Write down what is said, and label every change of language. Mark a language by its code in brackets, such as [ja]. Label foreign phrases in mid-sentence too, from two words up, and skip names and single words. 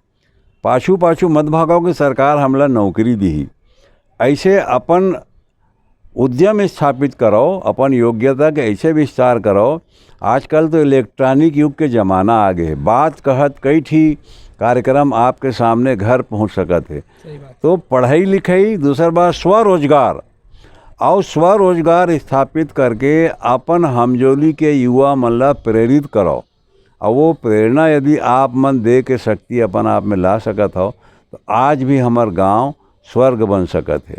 [hne] पाछू पाछू मत भागो कि सरकार हमला नौकरी दी। ऐसे अपन उद्यम स्थापित करो, अपन योग्यता के ऐसे विस्तार करो। आजकल तो इलेक्ट्रॉनिक युग के ज़माना आ गए, बात कहत कई ठी कार्यक्रम आपके सामने घर पहुंच सकत है। तो पढ़ाई लिखाई, दूसरा बात स्वरोजगार, और स्वरोजगार स्थापित करके अपन हमजोली के युवा मन ला प्रेरित करो। और वो प्रेरणा यदि आप मन दे के शक्ति अपन आप में ला सकत हो तो आज भी हमार गांव स्वर्ग बन सकत है।